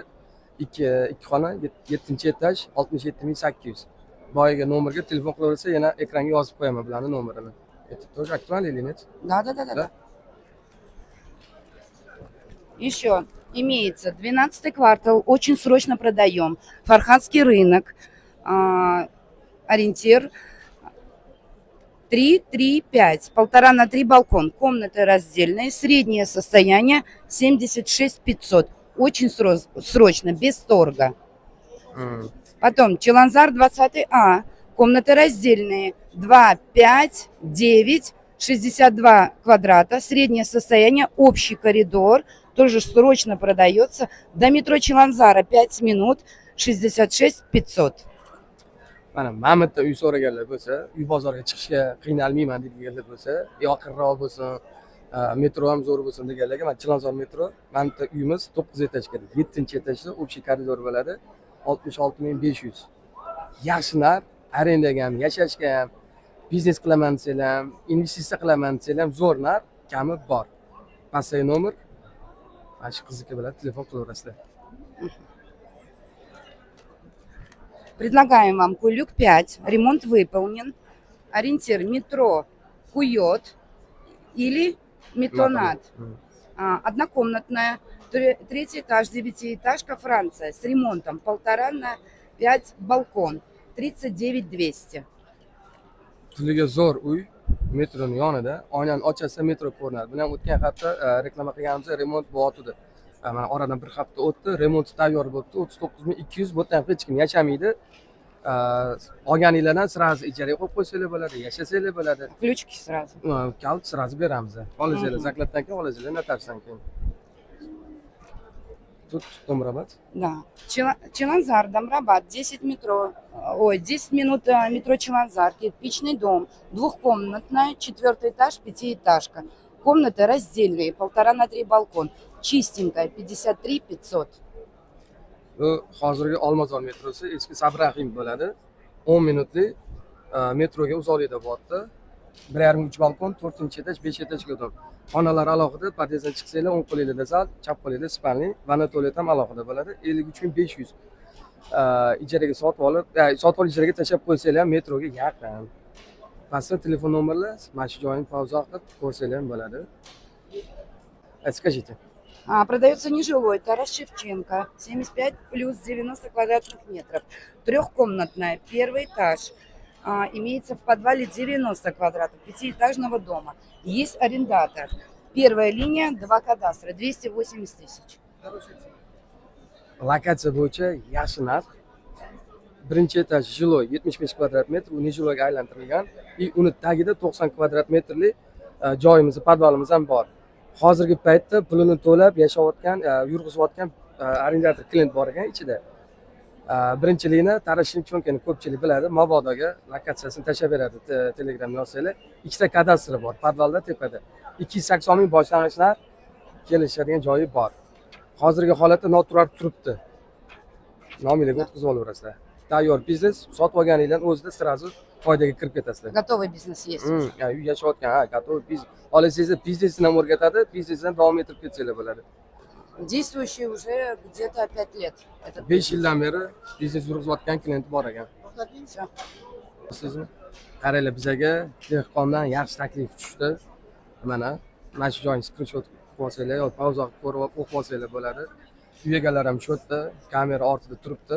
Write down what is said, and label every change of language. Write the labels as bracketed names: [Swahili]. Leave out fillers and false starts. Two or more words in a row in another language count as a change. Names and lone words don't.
[Uzbek] 2 xona 7-etaj 67800. Boyaga nomerga telefon qilaversa yana ekranga yozib qo'yaman bularning nomerini. [Russian] Это тоже актуально или нет? Да. Еще имеется 12 квартал, очень срочно продаем. Фархадский рынок, ориентир 3-3-5, 1,5 на 3 балкон, комнаты раздельные, среднее состояние 76 500. Очень срочно, без торга. Потом Чиланзар 20А, комнаты раздельные 2, 5, 9, 62 квадрата, среднее состояние, общий коридор, тоже срочно продается. До метро Чиланзара 5 минут, 66 500. [Uzbek] Mana Mamatda uy so'raganlar bo'lsa, uy bozorga chiqishga qiynalmayman deganlar bo'lsa, yaqinroq bo'lsin, metro ham zo'r bo'lsin deganlarga mana Chilonzor metro, Mamatda uyimiz 9 etajga, 7-etajda [Russian] общий коридор [Uzbek] bo'ladi, 66500. Yaxshi narx, arendaga ham, yashashga ham, biznes qilaman desanglar ham, investitsiya qilaman desanglar ham zo'r narx, kami bor. Pastdagi nomer mana shu qizniki bilan telefon qilaverasizlar. [Russian] Предлагаем вам Кулюк 5, ремонт выполнен, ориентир метро Куйот или Метонат. Однокомнатная, 3-й этаж, 9-этажка, Франция, с ремонтом 1,5 на 5 балкон, 39 200. [Uzbek] Puliga zo'r uy, metroning yonida, oynani ochasa metro ko'rinadi. Buni ham o'tgan hafta reklama qilganimiz remont bo'lyapti. Mana oradan bir hafta o'tdi, remont tayyor bo'libdi, 39200. Bu yerda ham hech kim yashamaydi. Olganinglardan sразу ijaraga qo'yib qo'ysanglar bo'ladi, yashasanglar bo'ladi. [Russian] Ключики сразу. [Uzbek] Kalt sразу beramiz. Olinglar, zakladdan keyin olinglar, notarsdan keyin. [Russian] Тут Домрабад? Да. Чиланзар, Домрабад, 10 минут метро Чиланзар, кирпичный дом, двухкомнатная, 4-й этаж, 5-этажка. Комнаты раздельные, 1,5 на 3 балкон, чистенькая, 53 500. [Uzbek] Bu hozirgi Olmazor metrosi eski Sabrahim bo'ladi. 10 minutlik metroga uzoqlikda bo'lyapti. 1,5-3 balkon, 4-etaj, 5-etajga dom. Xonalar alohida, podyezddan chiqsanglar, o'ng qo'lingizda zal, chap qo'lingizda spalni, vanna tualet ham alohida bo'ladi. 53500. Ijaraga sotib olib, ijaraga tashlab qo'ysanglar ham metroga yaqin. Pastda telefon nomerlar, mana shu joyni pauza qilib ko'rsanglar ham bo'ladi. [Russian] Скажите. Продается нежилой, Тарас Шевченко, 75 плюс 90 квадратных метров. Трехкомнатная, 1-й этаж. Имеется в подвале 90 квадратов, 5-этажного дома. Есть арендатор. Первая линия, 2 кадастра, 280 тысяч. [Uzbek] Lokatsiya bo'yicha yaxshi narx. Birinchi etaj jiloy 75 kvadrat metr, uni jiloyga aylantirilgan. Uni tagida 90 kvadrat metrlik joyimiz, podvalimiz ham bor. Hozirgi paytda pulini to'lab yashayotgan, yurg'izayotgan arendator klient bor ekan ichida. Birinchilikni Tarashning cho'nkani ko'pchilik biladi, mabodoga lokatsiyasini tashlab beradi, Telegram yozsanglar. Ikkita kadastri bor, podvalda tepada. 280 ming boshlang'ich narx kelishadigan joyi bor. Hozirgi holatda noturar turibdi. Nominglarga o'tkazib olaverasizlar. tayyor biznes sotib olganinglarni o'zida sразу foydaga kirib ketasizlar. [Russian] Готовый бизнес есть. [Uzbek] Ya'ni uy yashayotgan, ha, [Russian] готово бизнес. [Uzbek] Olasizlar biznesni ham o'rgatadi, biznesdan davom ettirib ketsanglar bo'ladi. [Russian] Действующий уже где-то 5 лет. Этот [Uzbek] 5 yildan beri biznes yurgizayotgan klient bor ekan. [Russian] Всё. [Uzbek] Sizmi? Qaranglar, bizaga dehqondan yaxshi taklif tushdi. Mana shu joyni skrinshot qilib olsanglar yoki pauza qilib ko'rib o'qib olsanglar bo'ladi. Uy egalari ham shu yerda kamera ortida turibdi.